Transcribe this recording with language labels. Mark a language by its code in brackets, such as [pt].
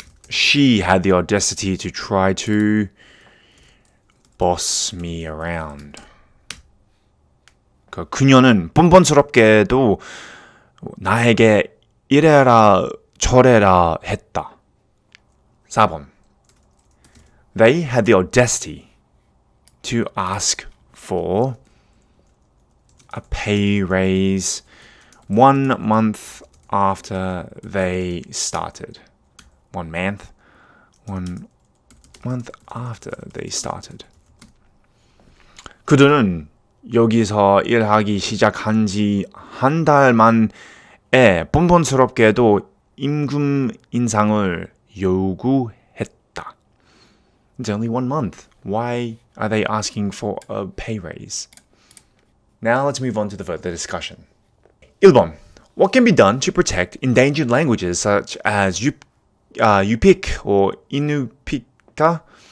[en] She had the audacity to try to boss me around. [ko] 그녀는 뻔뻔스럽게도 나에게 이래라 저래라 했다. 4번. [en] They had the audacity to ask for a pay raise 1 month after they started. 1 month after they started. [ko] 그들은 여기서 일하기 시작한 지 한 달 만에 뻔뻔스럽게도 임금 인상을 요구했다. [en] It's only 1 month. Why are they asking for a pay raise? Now let's move on to the further discussion. [ko] 1번. [en] What can be done to protect endangered languages such as Yupik or Inupiqa?